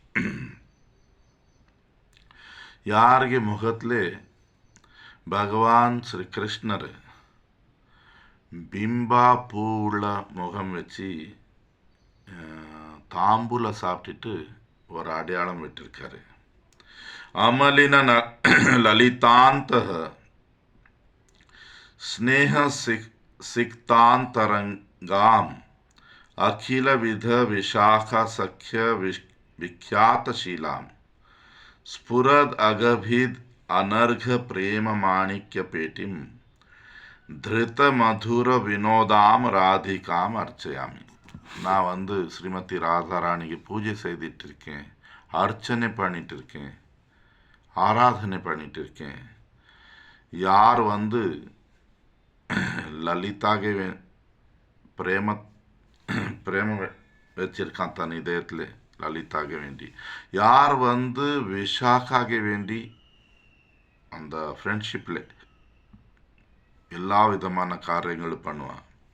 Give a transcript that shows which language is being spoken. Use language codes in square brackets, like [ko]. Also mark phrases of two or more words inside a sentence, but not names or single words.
[ta] யாருக்கு முகத்திலே பகவான் ஸ்ரீ கிருஷ்ணர் பிம்பா பூ உள்ள முகம் வச்சு தாம்பூல சாப்பிட்டுட்டு ஒரு அடையாளம் விட்டிருக்காரு. [sa] அமலின லலிதாந்த स्नेह सिक्तांतरंगाम अखिल विध विशाखा सख्य विख्यातशीलां स्फुरद अगभिद अनर्घ प्रेम माणिक्य पेटिम धृत मधुर विनोदाम राधिकाम् अर्चयामि. [ta] நான் ஸ்ரீமதி ராதாராணிக்கு பூஜை செய்துட்டு இருக்கேன், அர்ச்சனை பண்ணிட்டு இருக்கேன், ஆராதனை பண்ணிட்டு இருக்கேன். யார் லலிதாகே பிரேம பிரேம வச்சிருக்கான் தன் இதயத்தில் லலிதாக வேண்டி, யார் விஷாக்காக வேண்டி அந்த ஃப்ரெண்ட்ஷிப்பில் எல்லா விதமான காரியங்களும் பண்ணுவான்.